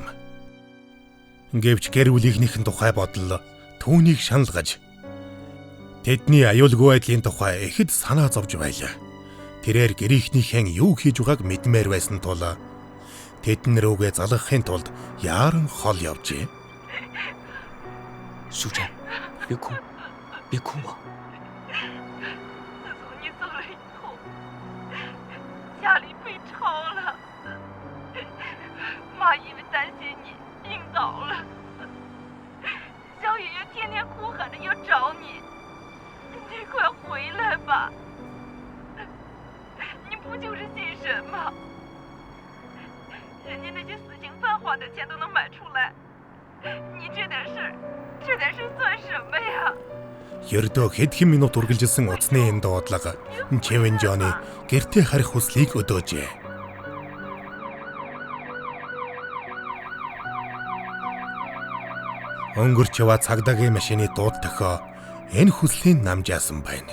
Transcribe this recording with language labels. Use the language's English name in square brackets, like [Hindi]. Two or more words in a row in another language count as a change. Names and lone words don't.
[Mongolian] Гэвч гэр бүлийнхнийхэн тухай бодол түүнийг шаналгаж тэдний аюулгүй байдлын тухай ихэд санаа зовж байлаа. Тэрээр гэрийнхнийхэн юу хийж байгааг мэдмээр байсан тул тэдэн рүүгээ залгахын тулд яаран хол явжээ. [Chinese] 淑珍，别哭，别哭嘛。自从你走了以后，家里被抄了，妈因为担心你病倒了，小爷爷天天哭喊着要找你，你快回来吧！你不就是信神吗？人家那些死刑犯花的钱都能买出来，你这点事算什么呀？ [Mongolian] Ердөө хэдхэн минут үргэлжилсэн утасны энэ дуудлага Чевенжоны гэртээ харих хүслийг өдөөжээ. Өнгөрч яваа цагдаагийн машины дууд тохио энэ хүслийн намжаасан байна.